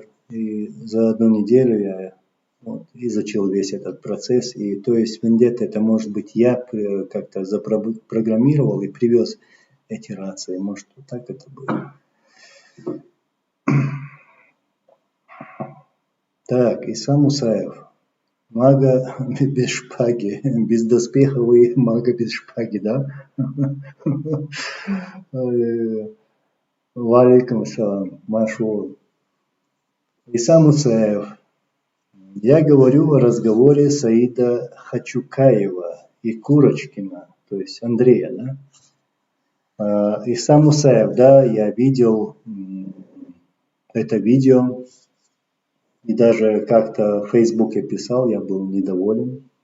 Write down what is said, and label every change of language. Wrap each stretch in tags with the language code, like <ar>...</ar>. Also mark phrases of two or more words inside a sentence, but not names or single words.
<ru>И за 1 неделю я изучил весь этот процесс. И то есть Вендетта, это может быть я как-то запрограммировал и привез эти рации. Может, вот так это было. Так, Иса Мусаев. Мага без шпаги, бездоспеховый мага без шпаги, да?</ru> <ar>وعليكم السلام, машу.</ar> <ru>Иса Мусаев. Я говорю о разговоре Саида Хачукаева и Курочкина, то есть Андрея, да? Иса Мусаев, да, я видел это видео. И даже как-то в Фейсбуке писал, я был недоволен.</ru>